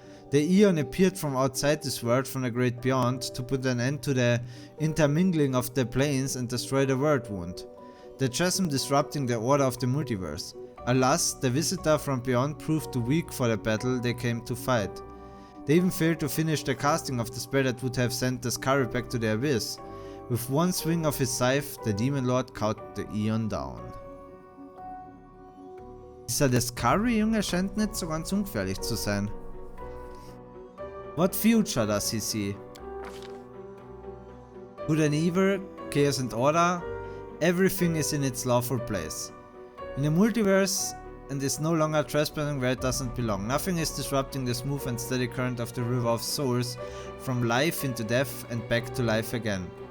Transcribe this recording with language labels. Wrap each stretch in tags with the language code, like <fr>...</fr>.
<en>The Eon appeared from outside this world from the great beyond to put an end to the intermingling of the planes and destroy the world wound, the chasm disrupting the order of the multiverse. Alas, the visitor from beyond proved too weak for the battle they came to fight. They even failed to finish the casting of the spell that would have sent the Scurry back to the abyss. With one swing of his scythe, the Demon Lord cut the Eon down.</en> <de>Dieser Descari-Junge scheint nicht so ganz ungefährlich zu sein.</de> <en>What future does he see? Good and evil, chaos and order, everything is in its lawful place. In the multiverse, and is no longer trespassing where it doesn't belong. Nothing is disrupting the smooth and steady current of the river of souls, from life into death and back to life again.</en>